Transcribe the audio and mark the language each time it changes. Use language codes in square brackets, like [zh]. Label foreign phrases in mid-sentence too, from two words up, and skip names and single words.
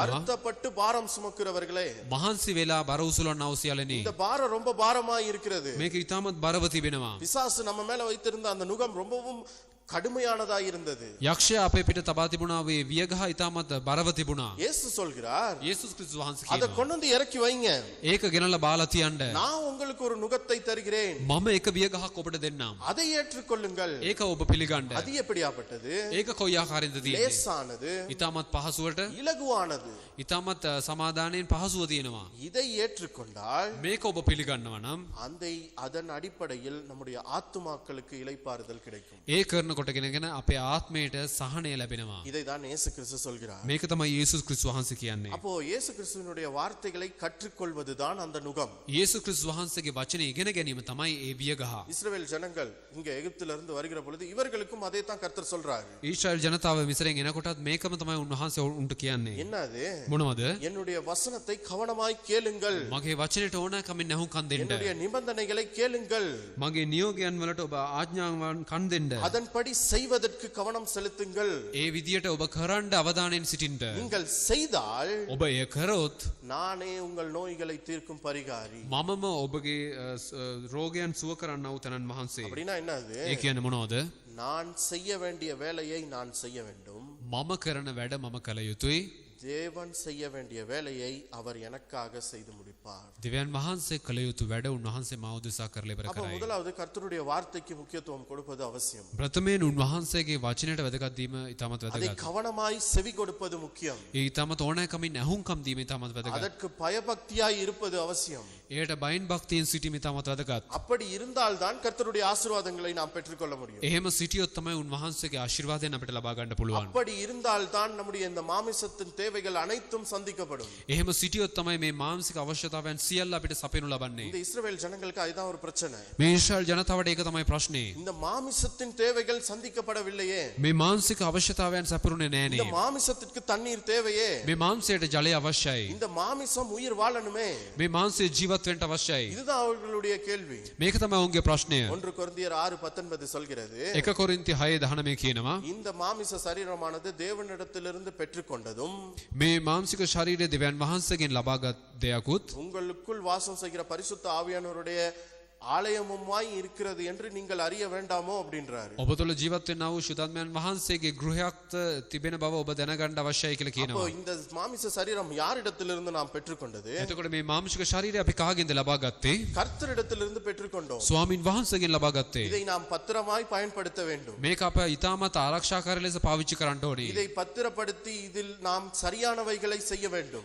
[ta] வருத்தப்பட்டு பாரம் சுமக்கிறவர்களே, [si] මහන්සි වෙලා බර උසුලන අවසියලනේ. [ta] இந்த பாரம் ரொம்ப பாரமாய் இருக்கிறது. [si] මේක ඉතාමත් බරව තිබෙනවා. [ta] பிசாசு நம்ம மேல வைத்திருந்த அந்த நுகம் ரொம்பவும் கடுமையானதாய் இருந்தது. [si] යක්ෂයා අපේ පිට තබා තිබුණා වේ වියගහ ඉතාමත් බරව තිබුණා. [ta] இயேசு சொல்கிறார், [si] යේසුස් ක්‍රිස්තුස් වහන්සේ [ta] அதை [si] කියනවා [ta] கொண்டு வந்து இறக்கி வைங்க, [si] ඒක ගෙනලා බාලා තියන්න. [ta] நான் உங்களுக்கு ஒரு நுகத்தை தருகிறேன், [si] මම එක වියගහක් ඔබට දෙන්නම්. [ta] அதை ஏற்றுக்கொள்ளுங்கள். [si] ඒක ඔබ පිළිගන්න. [ta] அது எப்படியாப்பட்டது? [si] ඒක කොයි ආකාරයෙන්ද තියෙන්නේ? [ta] லேசானது, [si] ඉතාමත් පහසුවට [ta] இலகுவானது. [si] ඉතාමත් සමාදානයෙන් පහසුව තියෙනවා. [ta] இதை ஏற்றுக்கொண்டால் [si] මේක ඔබ පිළිගන්නවා නම් [ta] அதன் அடிப்படையில் நம்முடைய ஆத்துமாக்களுக்கு இளைப்பாறுதல் கிடைக்கும். [si] ඒ කරනකොටගෙනගෙන අපේ ආත්මයට සහනය ලැබෙනවා. [ta] இதை தான் இயேசு கிறிஸ்து சொல்கிறார். [si] මේක තමයි යේසුස් ක්‍රිස්තුස් වහන්සේ කියන්නේ. [ta] அப்போ இயேசு கிறிஸ்துவினுடைய வார்த்தைகளை கற்றுக்கொள்வதுதான் அந்த நுகம். [si] යේසුස් ක්‍රිස්තුස් වහන්සේගේ වචනේ ඉගෙන ගැනීම තමයි ඒ වියගහ. [ta] இஸ்ரவேல் ஜனங்கள் இங்க எகிப்திலிருந்து வருகிற பொழுது இவர்களுக்கும் அதே தான் கர்த்தர் சொல்றாரு. [si] ඊශ්‍රායෙල් ජනතාව මිස්රයෙන් එනකොටත් මේකම තමයි උන්වහන්සේ උන්ට කියන්නේ. [ta] என்னது? [si] මොනවද? [ta] என்னுடைய வசனத்தை கவனமாய் கேளுங்கள், [si] මගේ වචනයට ඕනෑ කමින් ඇහුම්කන් දෙන්න. [ta] என்னுடைய நிபந்தனைகளை கேளுங்கள், [si] මගේ නියෝගයන් වලට ඔබ ආඥාවන් කන් දෙන්න. [ta] அதன்படி செய்வதற்கு கவனம் செலுத்துங்கள். [si] ඒ විදියට ඔබ කරන්න අවධානයෙන් සිටින්න. [ta] நீங்கள் செய்தால் [si] ඔබ එය කරොත් [ta] நானே உங்கள் நோய்களை தீர்க்கும் பரிகாரி. [si] මමම ඔබගේ රෝගයන් සුව කරන්න වූ තනන් වහන්සේ. [ta] அப்படின்னா என்னது? [si] ඒ කියන්නේ මොනවද? [ta] நான் செய்ய வேண்டிய வேலையை நான் செய்ய வேண்டும், [si] මම කරන වැඩ මම කළ යුතුයි. [ta] தேவன் செய்ய வேண்டிய வேலையை அவர் எனக்காக செய்து முடிப்பார். [si] දෙවියන් වහන්සේ කළ යුතු වැඩ උන්වහන්සේ මාව උදෙසා කරලා ඉවර [ta] அப்ப [si] කරයි. [ta] முதலாவது கர்த்தருடைய வார்த்தைக்கு முக்கியத்துவம் கொடுப்பது அவசியம். [si] ප්‍රථමයෙන් උන්වහන්සේගේ වචනයට වැදගත් වීම ඉතාමත් [ta] அதை [si] වැදගත්. [ta] கவனமாய் செவி கொடுப்பது முக்கியம். [si] ඒ ඉතාමත් ඕනෑකමින් ඇහුම්කම් දීම ඉතාමත් වැදගත්. [ta] அதற்கு பயபக்தியாய் இருப்பது அவசியம். [si] එයට බයින් භක්තියෙන් සිටීම ඉතාමත් වැදගත්. [ta] அப்படி இருந்தால்தான் கர்த்தருடைய ஆசீர்வாதங்களை நாம் பெற்றுக்கொள்ள முடியும். [si] එහෙම සිටියොත් තමයි උන්වහන්සේගේ ආශිර්වාදයෙන් අපිට ලබා ගන්න පුළුවන්. [ta] அப்படி இருந்தால்தான் நம்முடைய இந்த மாமிசத்தின் தேவைகள் அனைத்தும் சந்திக்கப்படும். [si] එහෙම සිටියොත් තමයි මේ මානසික අවශ්‍යතාවයන් සියල්ල අපිට සපයනු ලබන්නේ. [ta] இந்த இஸ்ரவேல் ஜனங்களுக்கு அதுதான் ஒரு பிரச்சனை. [si] මේ ඊශ්‍රායල් ජනතාවට ඒක තමයි ප්‍රශ්නේ. [ta] இந்த மாமிசத்தின் தேவைகள் சந்திக்கப்படவில்லையே. [si] මේ මානසික අවශ්‍යතාවයන් සපුරුනේ [ta] இந்த [si] නෑනේ. [ta] மாமிசத்திற்கு தண்ணீர் தேவையே. [si] මේ මාංශයට ජලය අවශ්‍යයි. [ta] இந்த மாமிசம் உயிர் வாழணுமே. [si] මේ මාංශය ජීවත් වෙන්න අවශ්‍යයි. [ta] இதுதான் அவர்களுடைய கேள்வி. [si] මේක තමයි ඔවුන්ගේ ප්‍රශ්නය. [ta] 1 கொரிந்தியர் 6:19 சொல்கிறது. [si] 1 කොරින්ති 6:19 කියනවා [ta] இந்த மாமிச சரீரமானது தேவனிடத்திலிருந்து பெற்றுக்கொண்டதும் [si] මේ මාංශික ශරීරය දෙවියන් වහන්සේගෙන් ලබාගත් දෙයක්ුත් [ta] உங்களுக்குள் வாசம் செய்கிற பரிசுத்த ஆவியானவருடைய ஆலயமுமாய் இருக்கிறது என்று நீங்கள் அறிய வேண்டாமோ அப்படின்றாரு. [si] ඔබ තුළ ජීවත් වෙනා වූ ශුද්ධාත්මයන් වහන්සේගේ ගෘහයක් තිබෙන බව ඔබ දැනගන්න අවශ්‍යයි කියලා [ta] அப்போ [si] කියනවා. [ta] இந்த மாமிச சரீரம் யாரிடத்திலிருந்து நாம் பெற்றுக்கொண்டது? [si] එතකොට මේ මාංශික ශරීරය අපි කාගෙන්ද ලබා ගත්තේ? [ta] கர்த்தரிடத்திலிருந்து பெற்றுக்கொண்டோம். [si] ස්වාමින් වහන්සේගෙන් ලබා ගත්තේ. [ta] இதை நாம் பத்திரமாய் பயன்படுத்த வேண்டும். [si] මේක අප ඉතාමත් ආරක්ෂාකාරී ලෙස පාවිච්චි කරන්න ඕනේ. [ta] இதை பத்திரப்படுத்தி இதில் நாம் சரியானவைகளை செய்ய வேண்டும்.